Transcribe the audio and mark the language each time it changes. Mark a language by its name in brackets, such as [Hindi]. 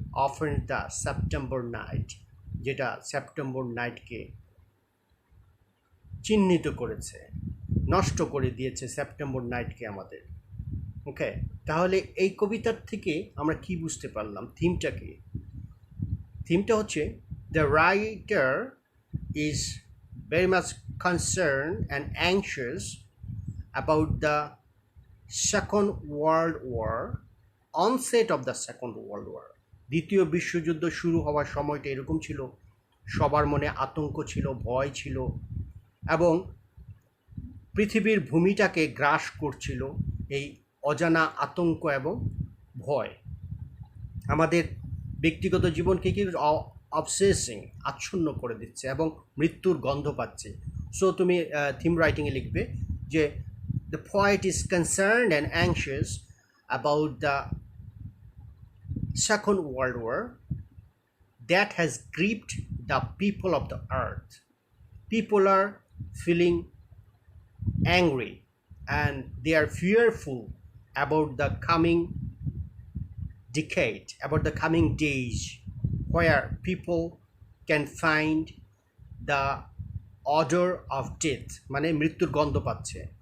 [Bangla] Often the September night, যেটা September নাইটকে চিহ্নিত করেছে, নষ্ট করে দিয়েছে সেপ্টেম্বর নাইটকে আমাদের। ওকে, তাহলে এই কবিতার থেকে আমরা কি বুঝতে পারলাম? থিমটা কি? থিমটা হচ্ছে [English] The writer is very much concerned and anxious about the Second World War, onset of the Second World War. [Bangla] দ্বিতীয় বিশ্বযুদ্ধ শুরু হওয়ার সময়টা এরকম ছিল, সবার মনে আতঙ্ক ছিল, ভয় ছিল, এবং পৃথিবীর ভূমিটাকে গ্রাস করছিল এই অজানা আতঙ্ক এবং ভয়। আমাদের ব্যক্তিগত জীবনকে কি অবসেসিং, আচ্ছন্ন করে দিচ্ছে, এবং মৃত্যুর গন্ধ পাচ্ছে। [English] so [Bangla] তুমি থিম রাইটিংয়ে লিখবে যে [English] The poet is concerned and anxious about the Second World War that has gripped the people of the earth. People are feeling angry and they are fearful about the coming decade, about the coming days where people can find the odor of death, [Bangla] মানে মৃত্যুর গন্ধ পাচ্ছে।